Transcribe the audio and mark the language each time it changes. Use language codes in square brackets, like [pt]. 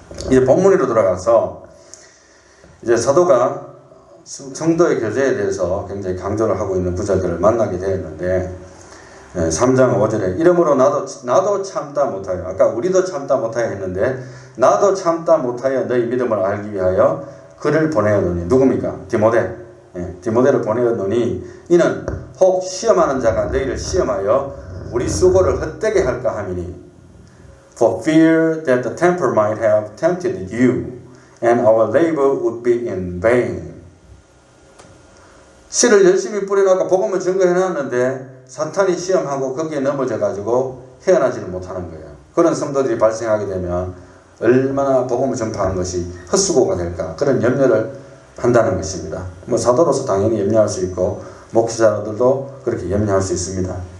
[ko] 이제 본문으로 돌아가서 이제 사도가 성도의 교제에 대해서 굉장히 강조를 하고 있는 구절들을 만나게 되었는데 3장 5절에 이러므로 나도 참다 못하여 아까 우리도 참다 못하여 했는데 나도 참다 못하여 너희 믿음을 알기 위하여 그를 보내었노니 누굽니까? 디모데를 보내었노니 이는 혹 시험하는 자가 너희를 시험하여 우리 수고를 헛되게 할까 함이니 [en] for fear that the tempter might have tempted you and our labor would be in vain. [ko] 씨를 열심히 뿌려놓고 복음을 증거해놨는데 사탄이 시험하고 거기에 넘어져가지고 헤어나지를 못하는 거예요. 그런 성도들이 발생하게 되면 얼마나 복음을 전파하는 것이 헛수고가 될까 그런 염려를 한다는 것입니다. 뭐 사도로서 당연히 염려할 수 있고 목회자들도 그렇게 염려할 수 있습니다.